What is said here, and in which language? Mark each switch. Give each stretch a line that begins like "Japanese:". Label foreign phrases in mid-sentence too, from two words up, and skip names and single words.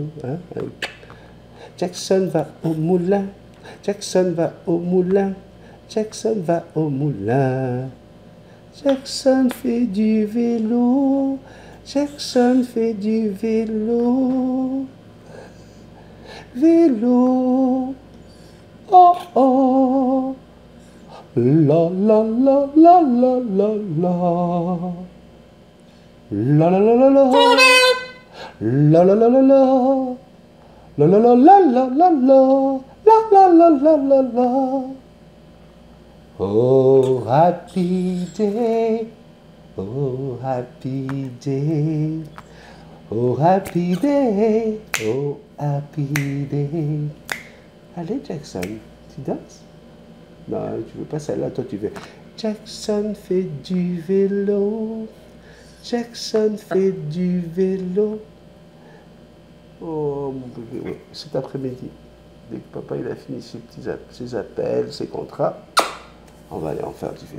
French: Hein? Jackson va au moulin. Jackson va au moulin. Jackson va au moulin. Jackson fait du vélo. Jackson fait du vélo. Vélo. Oh oh. La la la la la la la. La la la la la. La la la la la. La la la la la la la. La la la la la la.
English: Oh happy day. Oh happy day. Oh happy day. Oh happy day.
French: Allez Jackson, tu danses? Non, tu veux pas celle-là, toi tu veux. Jackson fait du vélo. Jackson fait du vélo. Oh mon bébé, oui, cet après-midi. Dès que papa il a fini ses appels, ses contrats, on va aller en faire du vélo.